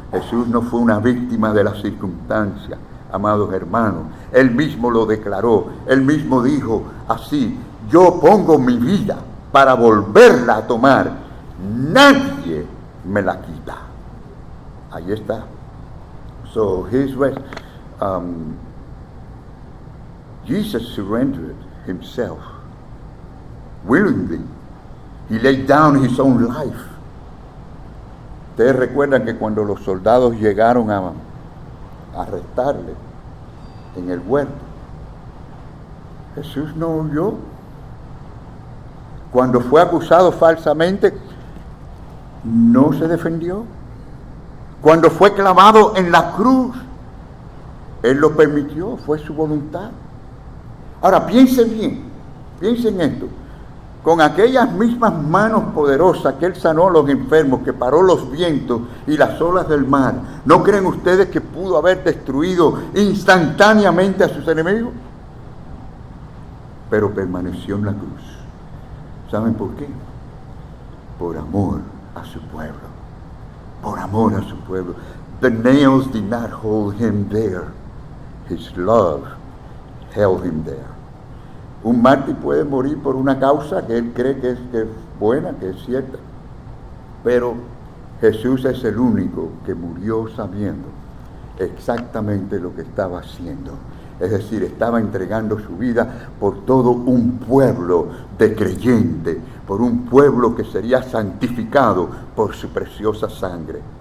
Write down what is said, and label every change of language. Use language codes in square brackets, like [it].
[es] Jesús no fue una víctima de las circunstancias, amados hermanos. Él mismo lo declaró, él mismo dijo así: yo pongo mi vida para volverla a tomar, nadie me la quita. Ahí está. [en] So Jesus surrendered himself willingly. He laid down his own life. [es] Ustedes recuerdan que cuando los soldados llegaron a arrestarle en el huerto, Jesús no huyó. Cuando fue acusado falsamente, no se defendió. Cuando fue clavado en la cruz, Él lo permitió, fue su voluntad. Ahora, piensen bien, piensen esto. Con aquellas mismas manos poderosas que Él sanó a los enfermos, que paró los vientos y las olas del mar, ¿no creen ustedes que pudo haber destruido instantáneamente a sus enemigos? Pero permaneció en la cruz. ¿Saben por qué? Por amor a su pueblo. Por amor a su pueblo. [en] The nails did not hold him there. His love held him there. [es] Un mártir puede morir por una causa que él cree que es buena, que es cierta. Pero Jesús es el único que murió sabiendo exactamente lo que estaba haciendo. Es decir, estaba entregando su vida por todo un pueblo de creyentes, por un pueblo que sería santificado por su preciosa sangre.